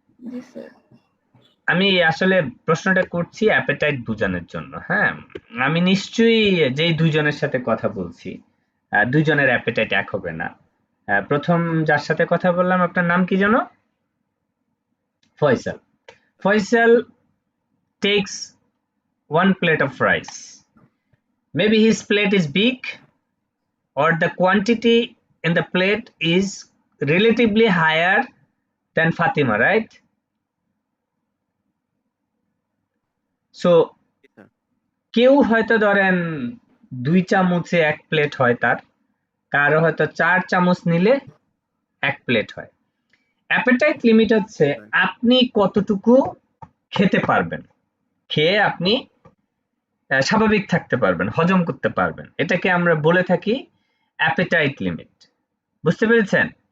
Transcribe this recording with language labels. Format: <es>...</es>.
<bn>জি sir. আমি আসলে প্রশ্নটা করছি অ্যাপেটাইট বোঝানোর জন্য। হ্যাঁ, আমি নিশ্চয়ই যেই দুইজনের সাথে কথা বলছি, দুইজনের অ্যাপেটাইট এক হবে না। প্রথম যার সাথে কথা বললাম, আপনার নাম কি যেন? Faisal.</bn> <en>Faisal takes 1 plate of rice. Maybe his plate is big, or the quantity in the plate is relatively higher than Fatima, right? So</en> <bn>G sir. কেউ হয়তো ধরেন 2 চামচে 1 প্লেট হয় তার, কারো হয়তো 4 চামচ নিলে 1 প্লেট হয়। অ্যাপেটাইট লিমিট হচ্ছে আপনি কতটুকু খেতে পারবেন, খেয়ে আপনি স্বাভাবিক থাকতে পারবেন, হজম করতে পারবেন, এটাকে আমরা বলে থাকি অ্যাপেটাইট লিমিট। বুঝতে পেরেছেন?</bn>